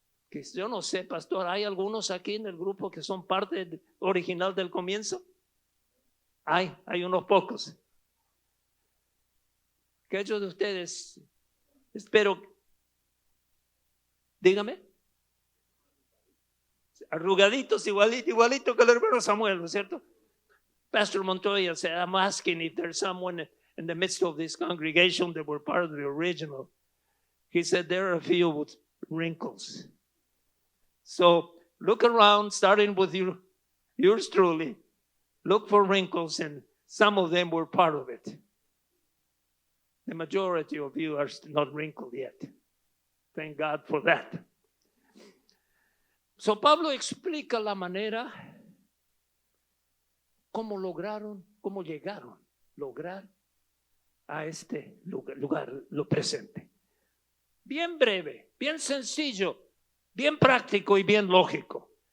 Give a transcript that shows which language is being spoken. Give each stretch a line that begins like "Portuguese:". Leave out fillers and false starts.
Spanish: Que yo no sé, pastor, ¿hay algunos aquí en el grupo que son parte original del comienzo? Hay unos pocos. Aquellos de ustedes, espero, dígame, arrugaditos, igualito que el hermano Samuel, ¿no es cierto?
English: Pastor Montoya said, I'm asking if there's someone in the midst of this congregation that were part of the original. He said there are a few with wrinkles. So look around, starting with yours truly. Look for wrinkles, and some of them were part of it. The majority of you are not wrinkled yet. Thank God for that.
Spanish: So Pablo explica la manera cómo llegaron a lograr a este lugar, lo presente. Bien breve, bien sencillo, bien práctico y bien lógico.